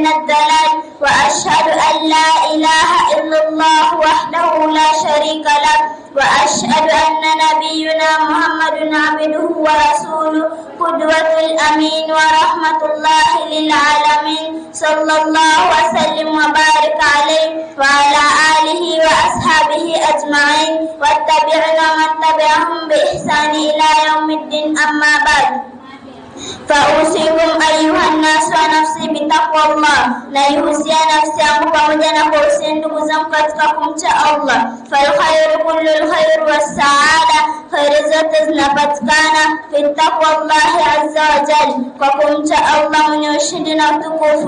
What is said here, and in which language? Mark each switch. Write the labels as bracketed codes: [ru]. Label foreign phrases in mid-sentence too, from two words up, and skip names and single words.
[ar] الضلال وأشهد أن لا إله إلا الله وحده لا شريك له وأشهد أن نبينا محمدا عبده ورسوله قدوة الأمين ورحمة الله للعالمين صلى الله وسلم وبارك عليه وعلى آله وأصحابه أجمعين والتابعين من تبعهم بإحسان إلى يوم الدين أما بعد. فأوصيكم أيها الناس ونفسي بتقوى الله. [sw] Naihusia nafsi yangu pamoja na kuhusia ndugu zangu katika kumcha Allah. [ar] فالخير كل الخير والسعادة, [sw] khairu zote zinapatikana [ar] في تقوى الله عز وجل, [sw] kwa kumcha Allah mwenye ushindi na utukufu.